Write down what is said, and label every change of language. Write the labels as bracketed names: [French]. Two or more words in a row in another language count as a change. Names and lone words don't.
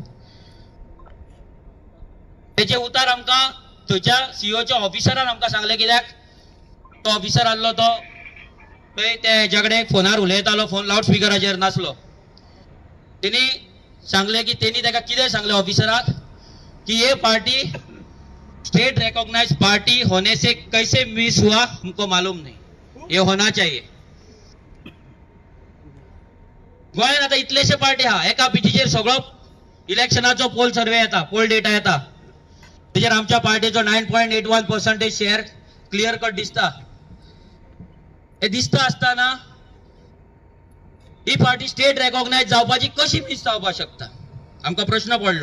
[Konkani] तेचे उतार आमकां थंयच्या सीओच्या ऑफिसरान आमकां सांगले कित्याक तो ऑफिसर आसलो तो थंय ते हेच्या कडेन फोनार उलयतालो. फोन लावड स्पिकराचेर नासलो. तेणी सांगले की तेणी ताका कितें सांगले ऑफिसराक कि [Hindi] ये पार्टी स्टेट रिकॉग्नाइज पार्टी होने से कैसे मिस हुआ हमको मालूम नहीं, ये होना चाहिए. [Konkani] गोंयांत आता इतलेशे पार्टी हा एका पिटीचेर सगळो इलेक्शनाचो [English] poll survey [Konkani] येता, [English] poll data [Konkani] येता. तेजेर आमच्या पार्टीचो 9.81% शेअर [English] clear cut [Konkani] दिसता. हे दिसता असताना ही पार्टी [English] state recognise [Konkani] जावपाची कशी मिस जावपाक शकता आमकां प्रश्न पडलो.